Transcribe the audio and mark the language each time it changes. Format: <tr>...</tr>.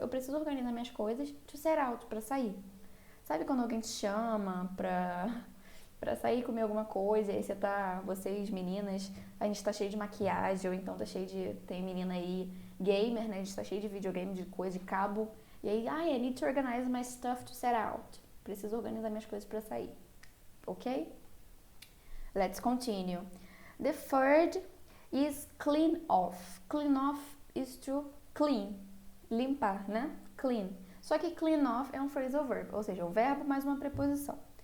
<pt>Eu preciso organizar minhas coisas</pt> <en>to set out,</en> <pt>pra sair. Sabe quando alguém te chama pra sair comer alguma coisa e aí vocês meninas, a gente tá cheio de maquiagem, ou então tem menina aí gamer, né? A gente tá cheio de videogame, de coisa, de cabo. E aí,</pt> <en>I need to organize my stuff to set out.</en> <pt>Preciso organizar minhas coisas pra sair.</pt> <en>Ok? Let's continue. The third is clean off. Clean off is to clean.</en> <pt>Limpar, né?</pt> <en>Clean.</en> <pt>Só que clean off é um phrasal verb, ou seja, um verbo mais uma preposição.</pt>